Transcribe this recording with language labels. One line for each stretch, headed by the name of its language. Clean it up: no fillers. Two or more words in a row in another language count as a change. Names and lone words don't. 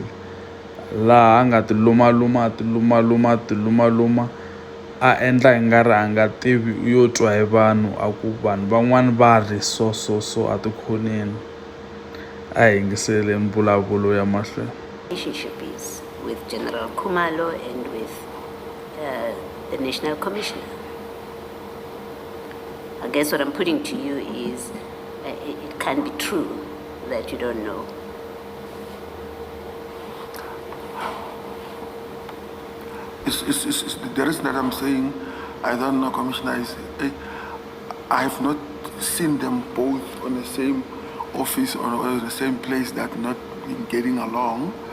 Tsonga: Laha a nga ti lumaluma a endla hi nga ri a nga tivi yo twa hi vanhu a ku vanhu van'wani va ri so a tikhoneni. A hi yingiseleni mbulavulo ya mahlweni.
English: Relationship is with General Khumalo and with the National Commissioner. I guess what I'm putting to you is it can be true that you don't know. The reason that I'm saying I don't know, Commissioner, is I have not seen them both on the same office or the same place that not been getting along.